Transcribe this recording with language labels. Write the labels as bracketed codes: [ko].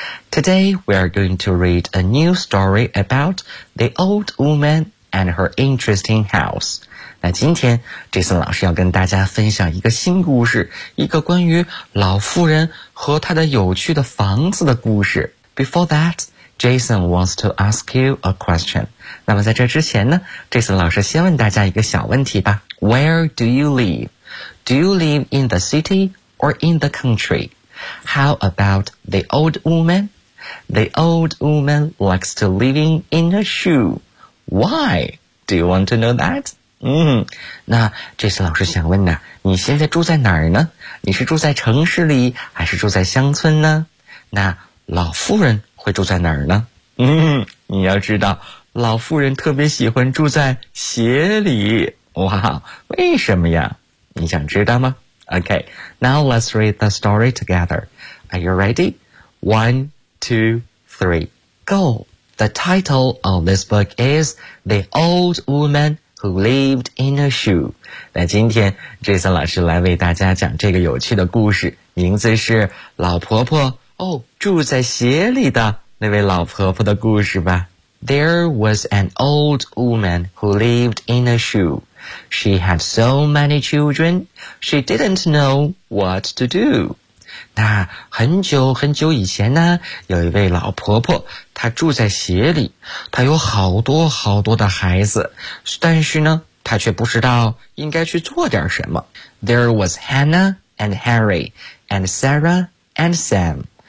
[en] Today we are going to read a new story about the old woman and her interesting house. [zh] 那今天Jason老师要跟大家分享一个新故事，一个关于老妇人和她的有趣的房子的故事。 [en] Before that, Jason wants to ask you a question. [zh] 那么在这之前呢，Jason老师先问大家一个小问题吧。 [en] Where do you live? Do you live in the city or in the country? How about the old woman? The old woman likes to living in a shoe. Why? Do you want to know that? [zh] 那这次老师想问呢，你现在住在哪儿呢？你是住在城市里还是住在乡村呢？那老妇人会住在哪儿呢？你要知道，老妇人特别喜欢住在鞋里。哇，为什么呀？你想知道吗？ [en] OK, now let's read the story together. Are you ready? 1, 2, 3, go! The title of this book is The Old Woman who lived in a shoe. [zh] 那今天 Jason 老师来为大家讲这个有趣的故事，名字是老婆婆哦，住在鞋里的那位老婆婆的故事吧。 [en] There was an old woman who lived in a shoe. She had so many children, she didn't know what to do. [zh] 那很久很久以前呢，有一位老婆婆，她住在鞋里，她有好多好多的孩子，但是呢，她却不知道应该去做点什么。 [en] There was Hannah and Harry and Sarah and Sam.